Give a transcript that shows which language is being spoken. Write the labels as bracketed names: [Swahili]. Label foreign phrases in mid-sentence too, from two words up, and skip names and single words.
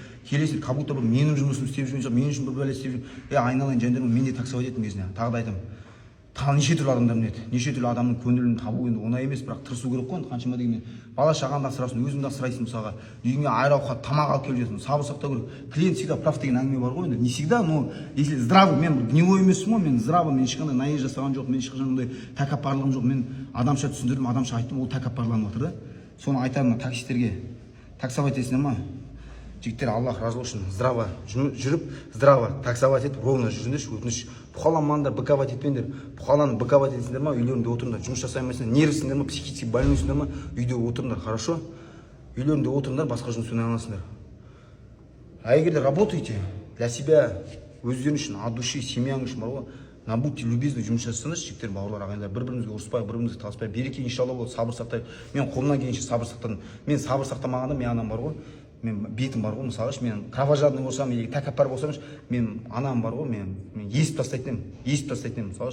[Kazakh] Келесің, [Russian] как будто [Kazakh] бір менің жұмысымды істеп жүрген жоқ, мен үшін бір бәле істеп жүр. Айналайын жандырым, мен де таксовать еттім кезінде. Тағы да айтамын. Неше түрлі адамдар мінеді. Неше түрлі адамның көңілін табу енді оңай емес, бірақ тырысу керек қой. Қаншама дегенмен бала шағаңды асырасың, өзіңді асырайсың. Мысалға үйіңе айрауқат тамақ алып келіп жүрсің, сабыр сақтау керек. [Russian] Клиент всегда прав [Kazakh] деген әңгіме бар ғой енді. [Russian] Не всегда, но если здравый, [Kazakh] мен гнилой емеспін ғой, мен здравый, мен ешқандай наезд жасаған жоқ, мен ешқандай ондай тәкаппарлығым жоқ. Мен адамша түсіндірдім, адамша айттым, ол тәкаппарланып отыр да. Соны айтамын таксистерге. Таксовать етесіңдер ма? Жігіттер, Аллах разы болсын, здраво жүріп, здраво таксовать етіп, ровно жүріңдерші, өтініш. Бұқаламаңдар, быковать етпеңдер. Бұқаланы быковать етсіңдер ма, үйлерінде отырыңдар. Жұмыс жасаймайсыңдар, нервісіңдер ма, [Russian] психически больныйсыңдар [Kazakh] ма, үйде отырыңдар, хорошо? Үйлерінде отырыңдар, басқа жұмыспен айналысыңдар. А егер [Russian] работаете для себя, [Kazakh] өздерің үшін, [Russian] от души, [Kazakh] семьяң үшін бар ғой, [Russian] будьте любезны, [Kazakh] жұмыс жасасаңыз, жігіттер, бауырлар, ағайындар, бір-бірімізге ұрыспай, бір-бірімізге таласпай, береке иншалла болады, сабыр сақтайық. Мен қолымнан келгенше сабыр сақтадым. Мен сабыр сақтамағанда мен анам бар ғой, мен бетім бар ғой, мысалы мен кровожадный болсам, или тәкаппар болсам, мен анам бар ғой, мен есіп тастайтын едім, мысалы.